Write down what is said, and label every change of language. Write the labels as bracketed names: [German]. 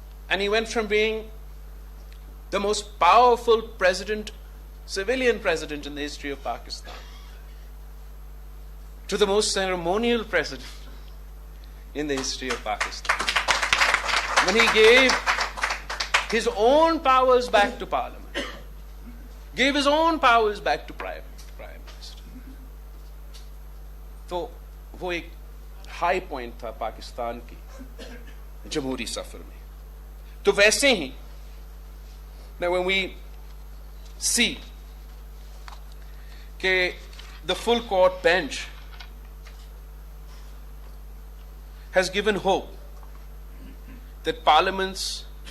[English] and he went from being the most powerful president, civilian president in the history of Pakistan, to the most ceremonial president in the history of Pakistan. When he gave his own powers back to Parliament, gave his own powers back to Prime Minister. [Hindi] तो वो एक high point था पाकिस्तान की जमहूरी सफर में. तो वैसे ही, [English] now when we see that the full court bench has given hope that Parliament's